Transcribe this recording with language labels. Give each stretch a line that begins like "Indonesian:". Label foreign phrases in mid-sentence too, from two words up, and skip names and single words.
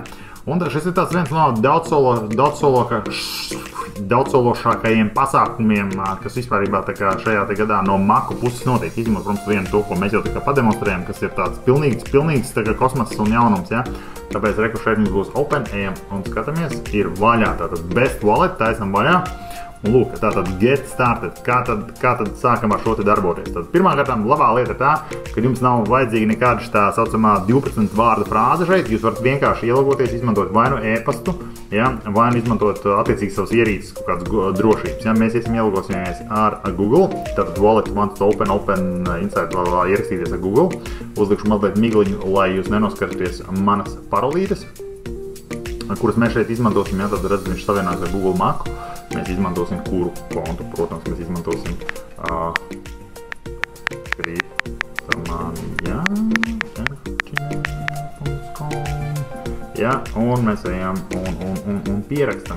Latvian: Un šis ir tāds viens no daudzsološākajiem pasākumiem, kas vispārībā šajā gadā no Macu puses notiek. Izņemot, protams, vienu to, ko mēs jau pademonstrējam, kas ir tāds pilnīgs kosmoss un jaunums, ja? Tāpēc reku šeit mums būs open, ejam un skatāmies, ir vaļā, tātad
English: best wallet,
Latvian: taisam vaļā. Un lūk, tātad
English: get started.
Latvian: Kā tad sākam ar šo te darboties? Tad pirmā kārtām labā lieta ir tā, ka jums nav vajadzīga nekāda tā saucamā 12 vārdu frāze šeit. Jūs varat vienkārši ielogoties, izmantot vai nu e-pastu, ja, vai nu izmantot attiecīgi savas ierīces, kaut kādas drošības. Ja. Mēs ielogosimies ar Google, tātad
English: wallet wants to open inside,
Latvian: ierakstīties ar Google. Uzlikšu mazliet migliņu, lai jūs nenoskaraties manas parolītes, kuras mēs šeit izmantosim. Ja, tad redzat, viņš savienojas ar Google Macu. Mēs izmantosim kuru kontu, protams, mēs izmantosim ja, un mēs ejam un pierakstam.